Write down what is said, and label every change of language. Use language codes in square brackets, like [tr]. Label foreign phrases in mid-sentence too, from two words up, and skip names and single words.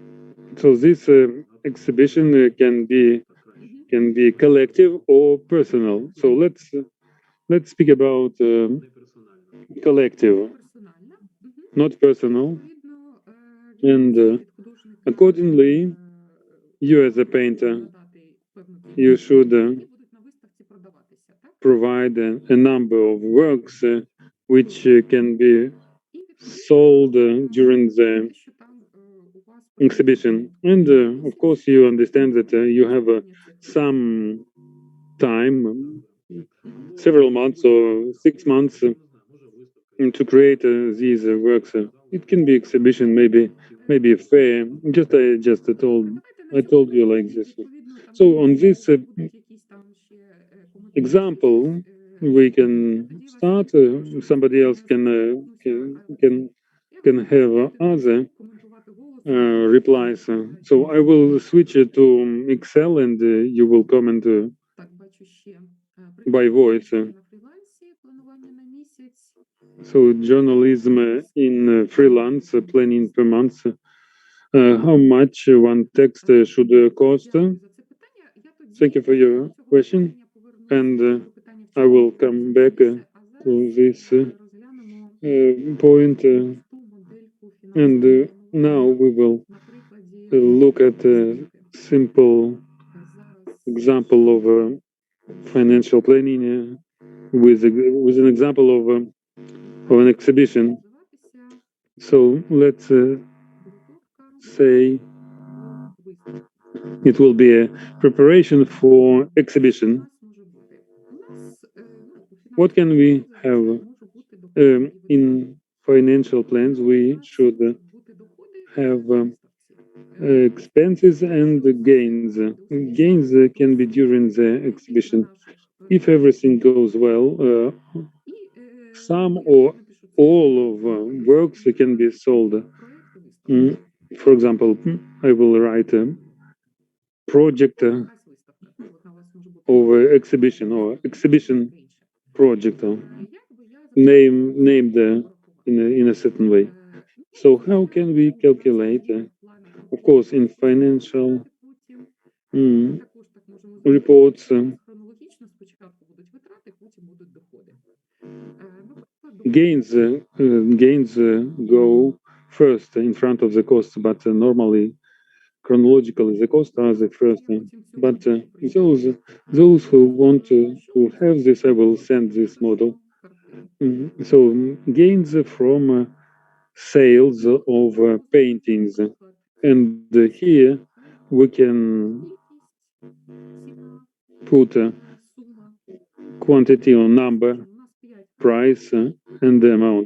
[en] So this exhibition can be collective or personal. So let's speak about collective, [uk] Персональна. [en] not personal. [uk] Відповідно, [en] And accordingly, you as a painter, you should [uk] будуть на виставці продаватися, так? [en] provide a number of works which can be sold during the [uk] Що там у вас [en] exhibition. And of course, you understand that you have some time, several months or 6 months to create these works. It can be exhibition, maybe a fair. I told you like this. So on this example, we can start. Somebody else can have other replies. So I will switch it to Excel, and you will comment [uk] Так, бачу ще [en] by voice. [uk] на фрілансі, планування на місяць. [en] So journalism in freelance, planning per month. How much one text should cost? [uk] Дякую за це питання. Я тоді [en] Thank you for your [uk] до цього [en] question. [uk] питання повернуся [en] And [uk] до питання в [en] I will [uk] чому [en] come back [uk] пізніше, а [en] to [uk] зараз [en] this [uk] розглянемо [en] point. [uk] просту модельку [en] And [uk] фінансового [en] now [uk] планування [en] we will [uk] на прикладі [en] look at a simple [uk] зараз [en] example of financial planning with an example of an exhibition. [uk] називатися [en] So let's [uk] підготовка [en] say [uk] до виставки. [en] it will be a preparation for [uk] У [en] exhibition. [uk] нас може бути? У нас у [en] What can we [uk] фінансовому [en] have? [uk] плані можуть бути доходи і [en] In [uk] витрати. [en] financial plans, we [uk] У нас [en] should [uk] можуть бути доходи [en] have [uk] на виставці. [en] expenses and gains. Gains can be during the exhibition. If everything goes well, some or all of works can be sold. For example, I will write a project of exhibition or exhibition project named in a certain way. So how can we calculate? Of course, in financial reports, [uk] Хронологічно спочатку будуть витрати, потім будуть доходи. [en] gains go first in front of the costs, but normally chronologically the costs are the first. But those who want to have this, I will send this model. So gains from sales of paintings, and here we can put quantity or number, price, and the amount.